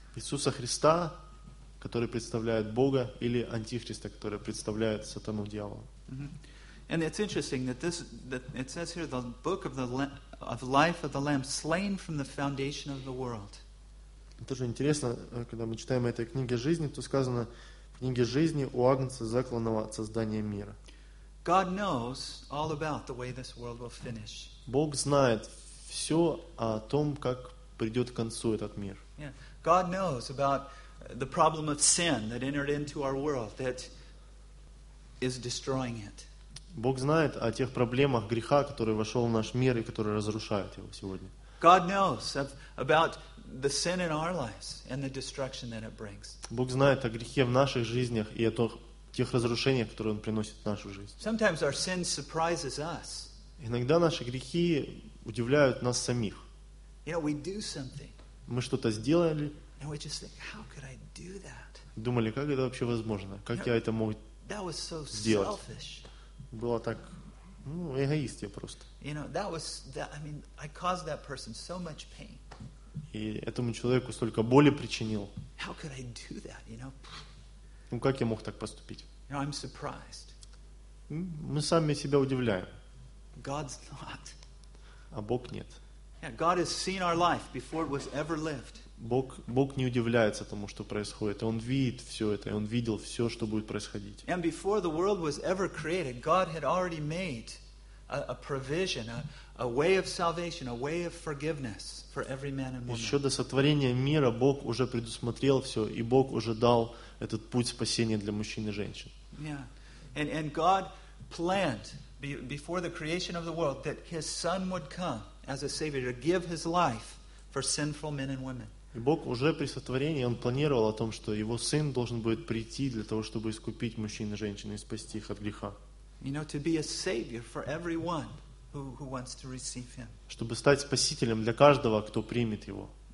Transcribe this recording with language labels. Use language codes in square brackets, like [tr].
[ru] Иисуса Христа, который представляет Бога, или Антихриста, который представляет сатану, дьявола. Mm-hmm. [en] And it's interesting that it says here the book of the life of the Lamb slain from the foundation of the world. [ru] Тоже интересно, когда мы читаем этой книге жизни, то сказано в книге жизни у Агнца, закланного от создания мира. [en] God knows all about the way this world will finish. [ru] Бог знает все о том, как придет к концу этот мир. [en] Yeah. God knows about the problem of sin that entered into our world that is destroying it. [ru] Бог знает о тех проблемах греха, который вошел в наш мир и который разрушает его сегодня. [en] God knows about the sin in our lives and the destruction that it brings. [ru] Бог знает о грехе в наших жизнях и о тех разрушениях, которые он приносит в нашу жизнь. [en] Sometimes our sin surprises us. [ru] Иногда наши грехи удивляют нас самих. [en] You know, we do something. [ru] Мы что-то сделали. [en] And we just think, how could I do that? [ru] Думали, как это вообще возможно? Как я это мог сделать? [en] That was so selfish. [ru] Было так Ну, эгоист я просто. [en] You know, that was that, I mean, I caused that person so much pain. [ru] И этому человеку столько боли причинил. [en] How could I do that, you know? [ru] Ну, как я мог так поступить? [en] You know, I'm surprised. [ru] Мы сами себя удивляем. [en] God's not. [ru] А Бог нет. [en] Yeah, God has seen our life before it was ever lived. [ru] Бог не удивляется тому, что происходит. Он видит все это, и Он видел все, что будет происходить. [en] And before the world was ever created, God had already made a provision, a way of salvation, a way of forgiveness for every man and woman. [ru] Еще до сотворения мира Бог уже предусмотрел все, и Бог уже дал этот путь спасения для мужчин и женщин. [en] Yeah. And God planned before the creation of the world that His Son would come as a Savior to give His life for sinful men and women. [ru] И Бог уже при сотворении, Он планировал о том, что Его Сын должен будет прийти для того, чтобы искупить мужчин и женщин и спасти их от греха. [en] You know, to be a savior for everyone who wants to receive Him. [ru] Чтобы стать спасителем для каждого, кто примет Его.